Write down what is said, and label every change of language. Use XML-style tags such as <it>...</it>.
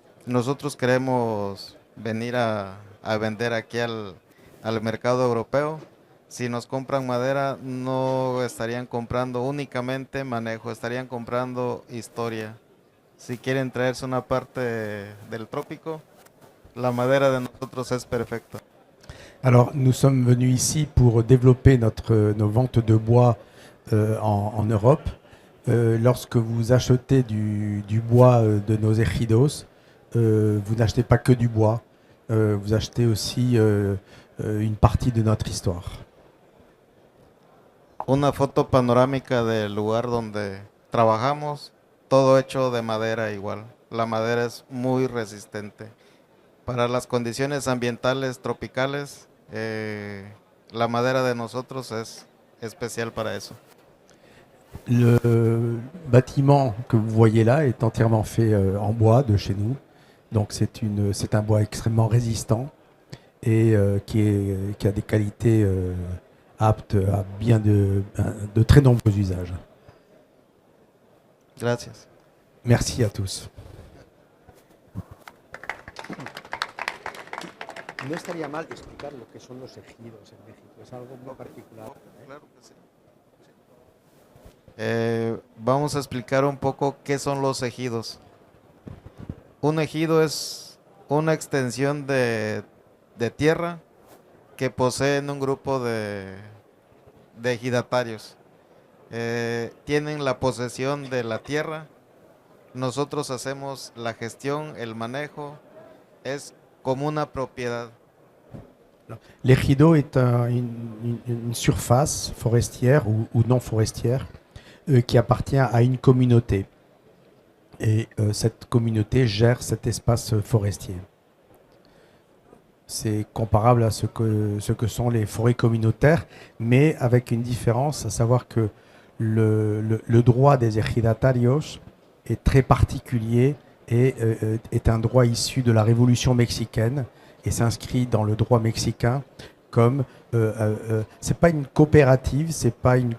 <es>Nosotros queremos venir a vender aquí al mercado europeo. Si nos compran madera, no estarían comprando únicamente manejo, estarían comprando historia. Si quieren traerse una parte del trópico, la madera de nosotros es perfecta.</es> <fr>Alors, nous sommes venus ici pour développer nos ventes de bois en Europe. Lorsque vous achetez du bois de nos ejidos, vous n'achetez pas que du bois, vous achetez aussi une partie de notre histoire.</fr> <es>Una foto panorámica del lugar donde trabajamos, todo hecho de madera igual. La madera es muy resistente. Para las condiciones ambientales tropicales, la madera de nosotros es especial para eso.</es> <fr>Le bâtiment que vous voyez là est entièrement fait en bois de chez nous. Donc c'est un bois extrêmement résistant et qui a des qualités aptes à de très nombreux usages.</fr> <es>Gracias.</es> <fr>Merci à tous.</fr> <es>No estaría mal explicar lo que son los ejidos en México, es algo muy particular. Claro que sí. Vamos a explicar un poco qué son los ejidos. Un ejido es una extensión de tierra que poseen un grupo de ejidatarios. Tienen la posesión de la tierra, nosotros hacemos la gestión, el manejo, es como una propiedad.</es> <fr>L'ejido est une surface forestière ou non forestière qui appartient à une communauté. Et cette communauté gère cet espace forestier. C'est comparable à ce que sont les forêts communautaires, mais avec une différence, à savoir que le droit des ejidatarios est très particulier et est un droit issu de la Révolution mexicaine et s'inscrit dans le droit mexicain comme c'est pas une coopérative, c'est pas</fr>